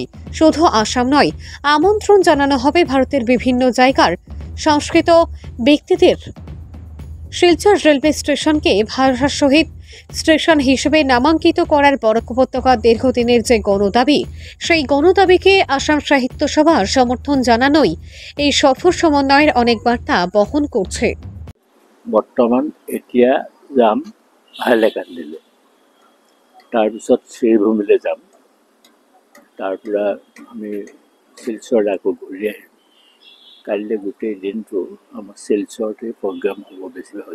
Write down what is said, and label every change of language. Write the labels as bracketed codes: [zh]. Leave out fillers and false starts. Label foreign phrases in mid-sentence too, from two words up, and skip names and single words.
[bn] শুধু আসাম নয়, আমন্ত্রণ জানানো হবে ভারতের বিভিন্ন জায়গার সংস্কৃত ব্যক্তিদের। শিলচর রেলওয়ে স্টেশনকে ভাষা শহীদ স্টেশন হিসেবে নামাঙ্কিত করার বরাক উপত্যকার দীর্ঘদিনের যে গণদাবি, সেই গণদাবিকে আসাম সাহিত্য সভার সমর্থন জানানোই এই সফর সমন্বয়ের অনেক বার্তা বহন করছে। [as] বৰ্তমান এতিয়া যাম হাইলাকান্দিলৈ, তাৰপিছত শ্ৰীভূমিলৈ যাম, তাৰ পৰা আমি শিলচৰ আকৌ ঘূৰি আহিম। কাইলৈ গোটেই দিনটো আমাৰ শিলচৰতে প্ৰগ্ৰাম হ'ব বেছিভাগে।